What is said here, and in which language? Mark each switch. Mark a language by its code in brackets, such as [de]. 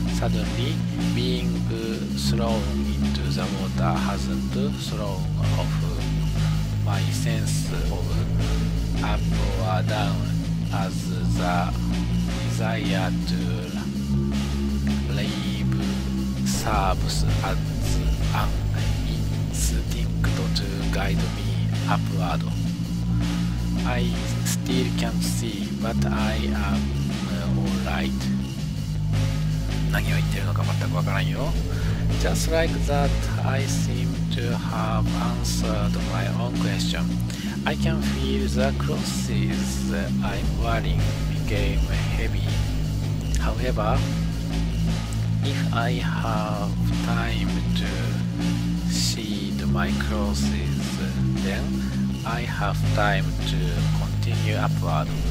[en] Suddenly, being thrown into the water hasn't thrown off my sense of up or down, as the desire to live serves as an instinct to guide me upward. I still can't see, but I am alright. [ja] 何を言ってるのか全くわからんよ。 [en] Just like that, I seem to have answered my own question. I can feel the clothes I'm wearing became heavy. However, if I have time to shed my clothes, then I have time to continue upward.